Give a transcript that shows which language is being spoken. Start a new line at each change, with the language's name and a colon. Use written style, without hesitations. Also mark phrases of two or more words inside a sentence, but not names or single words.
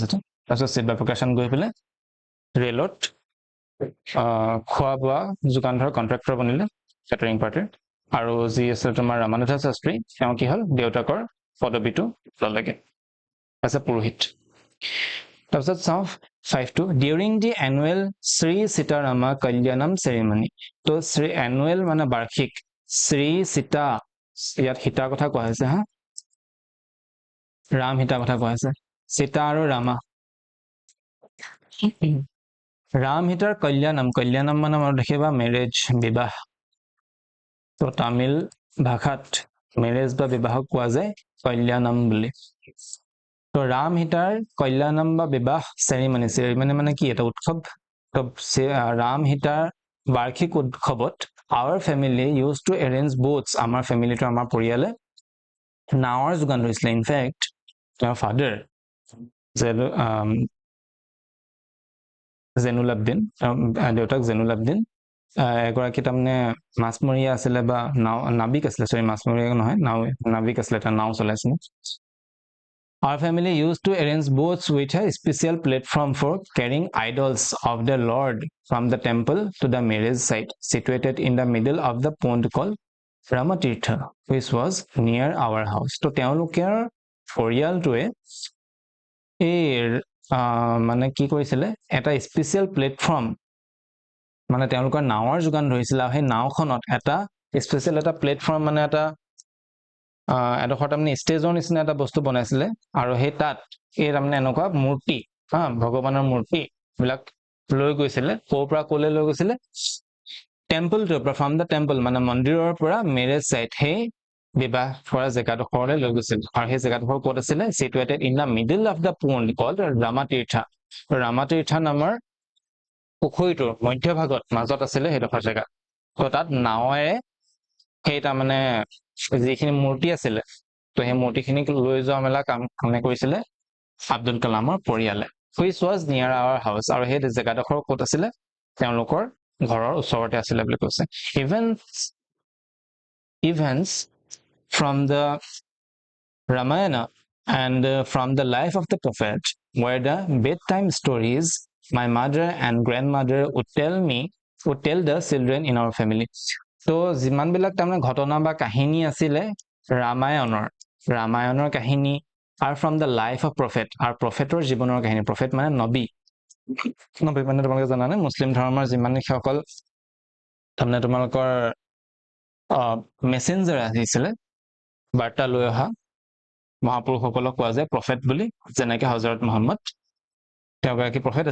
Assamese: এটা তাৰপিছত শিৱ প্ৰকাশন গৈ পেলাই ৰেলত খোৱা বোৱা যোগান ধৰা কন্ট্ৰাক্টৰ বনিলে কেটাৰিং পাৰ্টিৰ আৰু যি আছে তোমাৰ ৰামানুজা শাস্ত্ৰী তেওঁ কি হল দেউতাকৰ পদবীটো ললেগে
English: as a
Assamese: পুৰোহিত তাৰপিছত চাওঁ 5
English: during the annual Sri Sitarama Kalyanam ceremony
Assamese: তো শ্ৰী annual মানে বাৰ্ষিক শ্ৰী সীতা ইয়াত সীতাৰ কথা কোৱা হৈছে হা ৰাম সীতাৰ কথা কোৱা হৈছে সীতা আৰু ৰামা ৰাম সীতাৰ কল্যাণম মানে মনত ৰাখিবা মেৰেজ বিবাহ তো তামিল ভাষাত মেৰেজ বা বিবাহক কোৱা যায় কল্যাণম বুলি তো ৰাম সীতাৰ কল্যাণম বা বিবাহ চেৰিমনি মানে কি এটা উৎসৱ তো ৰাম সীতাৰ বাৰ্ষিক উৎসৱত
English: our family used to arrange boats
Assamese: আমাৰ ফেমিলিটো আমাৰ পৰিয়ালে নাৱৰ যোগান ধৰিছিলে ইনফেক্ট তেওঁৰ ফাদাৰ জেনুলাবদিন দেউতাক জেনুলাবদিন এগৰাকী তাৰমানে মাছমৰীয়া আছিলে বা নাবিক আছিলে মাছমৰীয়া নহয় নাবিক আছিলে এটা নাও চলাইছিলে Our
English: family used to arrange boats with a special platform for carrying idols of the Lord from the temple to the marriage site situated in the middle of the pond called Ramatirtha which was near our house
Assamese: তো তেওঁলোকৰ পৰিয়ালটোৱে এই মানে কি কৰিছিলে এটা স্পেচিয়েল প্লেটফৰ্ম মানে তেওঁলোকৰ নাৱৰ যোগান ধৰিছিল আৰু সেই নাওখনত এটা স্পেচিয়েল এটা প্লেটফৰ্ম মানে এটা এডোখৰ তাৰমানে ষ্টেজৰ নিচিনা এটা বস্তু বনাইছিলে আৰু সেই তাত এই তাৰমানে এনেকুৱা মূৰ্তি ভগৱানৰ মূৰ্তি বিলাক লৈ গৈছিলে ক'ৰ পৰা ক'লৈ লৈ গৈছিলে টেম্পলটোৰ পৰা
English: from the temple
Assamese: মানে মন্দিৰৰ পৰা মেৰেজ চাইট সেই বিবাহ কৰা জেগাডোখৰলৈ লৈ গৈছিল আৰু সেই জেগাডোখৰ ক'ত আছিলে
English: situated in the middle of the pond called Ramatirtha
Assamese: নামৰ পুখুৰীটোৰ মধ্যভাগত মাজত আছিলে সেইডোখৰ জেগা তো তাত নাৱেৰে সেই তাৰমানে যিখিনি মূৰ্তি আছিলে তো সেই মূৰ্তিখিনিক লৈ যোৱা মেলা কাম কৰিছিলে আব্দুল কালামৰ পৰিয়ালে
English: which was near our house
Assamese: আৰু সেই জেগাডোখৰ ক'ত আছিলে তেওঁলোকৰ ঘৰৰ ওচৰতে আছিলে বুলি কৈছে
English: events from the Ramayana and from the life of the prophet were the bedtime stories my mother and grandmother would tell the children in our family
Assamese: তো যিমান বিলাক তাৰমানে ঘটনা বা কাহিনী আছিলে ৰামায়ণৰ কাহিনী আৰু
English: from the life of prophet
Assamese: আৰু প্ৰফেটৰ জীৱনৰ কাহিনী প্ৰফেট মানে নবী মানে তোমালোকে জানানে মুছলিম ধৰ্মৰ যিমান সকল তাৰমানে তোমালোকৰ মেছেঞ্জাৰ আহিছিলে বাৰ্তা লৈ অহা মহাপুৰুষসকলক কোৱা যায় প্ৰফেট বুলি যেনেকে হজৰত মুহাম্মদ তেওঁ এগৰাকী প্ৰফেট আছিলে।